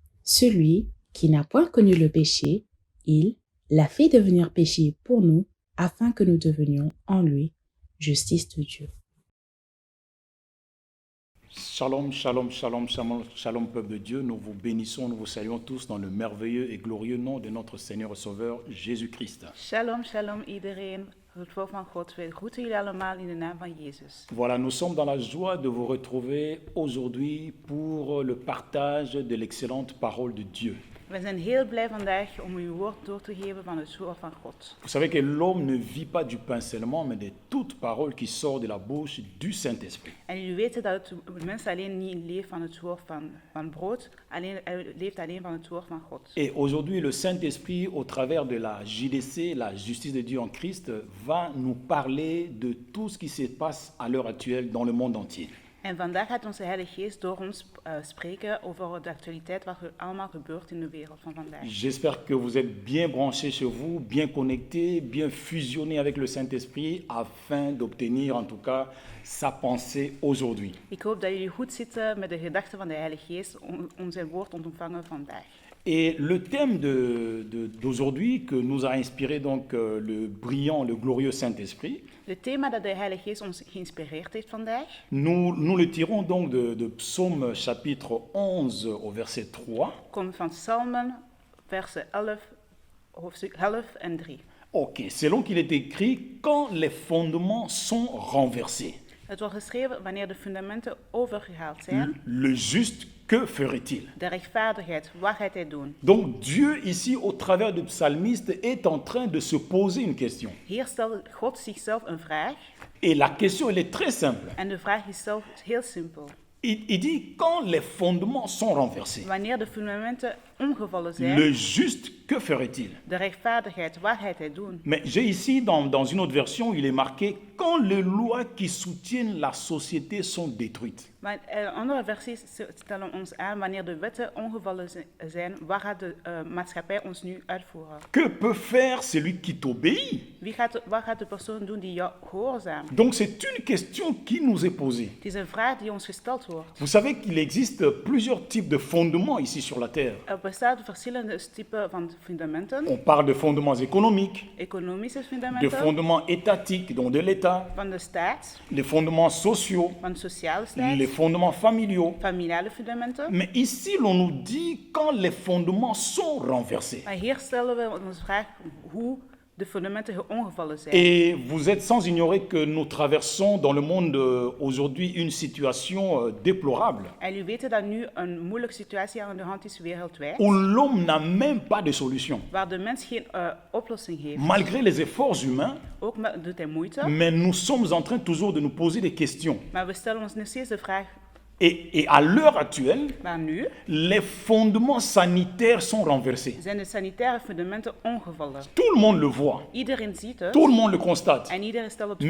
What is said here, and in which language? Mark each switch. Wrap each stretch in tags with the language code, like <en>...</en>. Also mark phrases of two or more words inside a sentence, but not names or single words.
<fr>Celui qui n'a point connu le péché, il l'a fait devenir péché pour nous, afin que nous devenions en lui justice de Dieu.</fr> <he>Shalom, shalom, shalom, shalom, shalom,</he> <fr>peuple de Dieu. Nous vous bénissons, nous vous saluons tous dans le merveilleux et glorieux nom de notre Seigneur et Sauveur Jésus-Christ.</fr> <he>Shalom, shalom</he> <nl>iedereen. Het volk van God, we groeten jullie allemaal in de naam van Jezus.</nl> <fr>Voilà, nous sommes dans la joie de vous retrouver aujourd'hui pour le partage de l'excellente parole de Dieu.</fr> <nl>We zijn heel blij vandaag om u woord door te geven van het woord van God.</nl> <fr>Vous savez que l'homme ne vit pas du pain seulement, mais de toute parole qui sort de la bouche du Saint-Esprit.</fr> <nl>En jullie weten dat de mens alleen niet leeft van het woord van brood, hij leeft alleen van het woord van God.</nl> <fr>Et aujourd'hui, le Saint-Esprit, au travers de la JDC, la justice de Dieu en Christ, va nous parler de tout ce qui se passe à l'heure actuelle dans le monde entier.</fr> <nl>En vandaag gaat onze Heilige Geest door ons spreken over de actualiteit wat er allemaal gebeurt in de wereld van vandaag.</nl> <fr>J'espère que vous êtes bien branchés chez vous, bien connectés, bien fusionnés avec le Saint-Esprit afin d'obtenir en tout cas sa pensée aujourd'hui.</fr> <nl>Ik hoop dat jullie goed zitten met de gedachten van de Heilige Geest om zijn woord te ontvangen vandaag.</nl> <fr>Et le thème d'aujourd'hui que nous a inspiré donc le brillant, le glorieux Saint-Esprit,</fr> <nl>Het thema dat de Heilige Geest ons geïnspireerd heeft vandaag,</nl> <fr>nous le tirons donc de Psaume chapitre 11 au verset 3.</fr> <nl>komt van Psalmen, versen 11, hoofdstuk 11 en 3.</nl> <fr>Ok, selon qu'il est écrit, quand les fondements sont renversés,</fr> <nl>Het wordt geschreven wanneer de fundamenten overgehaald zijn.</nl> <fr>le juste, que ferait-il?</fr> <nl>De rechtvaardigheid, wat gaat hij doen?</nl> <fr>Donc Dieu ici, au travers du psalmiste, est en train de se poser une question.</fr> <nl>Hier stelt God zichzelf een vraag.</nl> <fr>Et la question, elle est très simple.</fr> <nl>En de vraag is zelf heel simpel.</nl> <fr>Il dit, quand les fondements sont renversés,</fr> <nl>Wanneer de fundamenten omgevallen zijn,</nl> <fr>le juste, que ferait-il?</fr> <nl>de rechtvaardigheid, wat gaat hij doen?</nl> <fr>Mais j'ai ici, dans une autre version, il est marqué, quand les lois qui soutiennent la société sont détruites.</fr> <nl>Maar andere versies stellen ons aan wanneer de wetten omgevallen zijn, wat gaat de maatschappij ons nu uitvoeren?</nl> <fr>Que peut faire celui qui t'obéit?</fr> <nl>Wat gaat de persoon doen die jou gehoorzaamt?</nl> <fr>Donc c'est une question qui nous est posée.</fr> <nl>Het is een vraag die ons gesteld wordt.</nl> <fr>Vous savez qu'il existe plusieurs types de fondements ici sur la terre.</fr> <nl>Er bestaan verschillende typen van fundamenten.</nl> <fr>On parle de fondements économiques,</fr> <nl>Economische</nl> <fr>de</fr> <nl>fundamenten,</nl> <fr>fondements étatiques, donc de l'État,</fr> <nl>van de staat,</nl> <fr>les fondements sociaux,</fr> <nl>van de sociale staat,</nl> <fr>les fondements familiaux.</fr> <nl>familiale fundamenten.</nl> <fr>Mais ici, l'on nous dit quand les fondements sont renversés.</fr> <nl>Maar hier stellen we ons de vraag hoe de fundamenten omgevallen zijn.</nl> <fr>Et vous êtes sans ignorer que nous traversons dans le monde aujourd'hui une situation déplorable,</fr> <nl>En jullie weten dat nu een moeilijke situatie aan de hand is wereldwijd,</nl> <fr>où l'homme n'a même pas de solution.</fr> <nl>waar de mens geen oplossing heeft.</nl> <fr>Malgré les efforts humains,</fr> <nl>Ook doet hij moeite,</nl> <fr>mais nous sommes en train toujours de nous poser des questions.</fr> <nl>maar we stellen ons nog steeds de vraag,</nl> <fr>Et à l'heure actuelle,</fr> <nl>maar nu</nl> <fr>les fondements sanitaires sont renversés.</fr> <nl>zijn de sanitaire fundamenten omgevallen.</nl> <fr>Tout le monde le voit,</fr> <nl>Iedereen ziet het</nl> <fr>tout le monde le constate.</fr> <nl>en iedereen stelt het</nl>